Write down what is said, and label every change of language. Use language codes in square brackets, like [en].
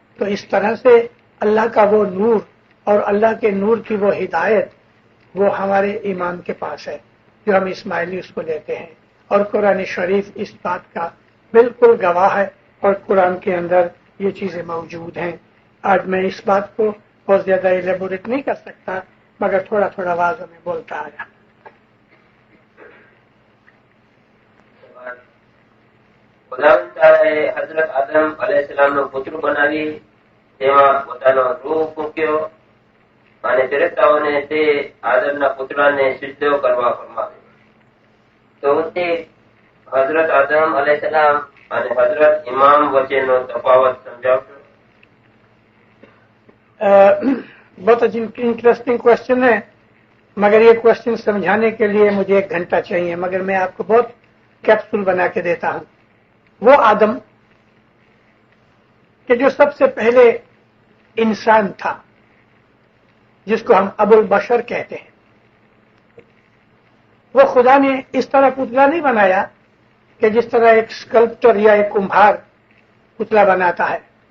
[hi] तो इस तरह से अल्लाह का वो नूर और अल्लाह के नूर की वो हिदायत वो हमारे इमाम के पास है, जो हम इस्माइली उसको लेते हैं, और कुरान शरीफ इस बात का बिल्कुल गवाह है, और कुरान के अंदर ये चीजें मौजूद हैं। आज मैं इस बात को बहुत ज्यादा इलेबोरेट नहीं कर सकता, मगर थोड़ा थोड़ा आवाज में बोलता आया. [gu] ખુદાવંતાએ હઝરત આદમ અલૈહિસ્સલામનો પુત્ર બનાવી તેમાં પોતાનો રૂહ ફૂંક્યો અને ફેરેસ્તાઓને તે આદમના પુત્રને સિજદો કરવા ફરમાવ્યો. તો તે હઝરત આદમ અલૈહિસ્સલામ અને હઝરત ઇમામ વચ્ચેનો તફાવત સમજાવશો? [hi] बहुत इंटरेस्टिंग क्वेश्चन है, मगर ये क्वेश्चन समझाने के लिए मुझे 1 घंटा चाहिए, मगर मैं आपको बहुत कैप्सूल बना के देता हूं. वो आदम कि जो सबसे पहले इंसान था, जिसको हम अबुल बशर कहते हैं, वो खुदा ने इस तरह पुतला नहीं बनाया कि जिस तरह एक स्कल्प्टर या एक कुम्हार पुतला बनाता है.